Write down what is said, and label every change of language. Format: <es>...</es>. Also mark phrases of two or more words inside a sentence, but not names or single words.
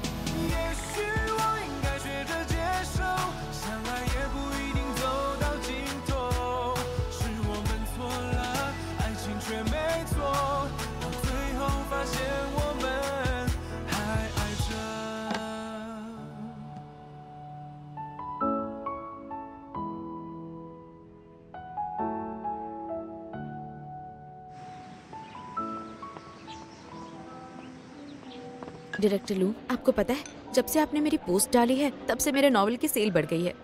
<zh>也许我应该学着接受，相爱也不一定走到尽头。是我们错了，爱情却没错，到最后发现我们还爱着。</zh> <hi>डायरेक्टर लू, आपको पता है जब से आपने मेरी पोस्ट डाली है तब से मेरे नॉवल की सेल बढ़ गई है।</hi>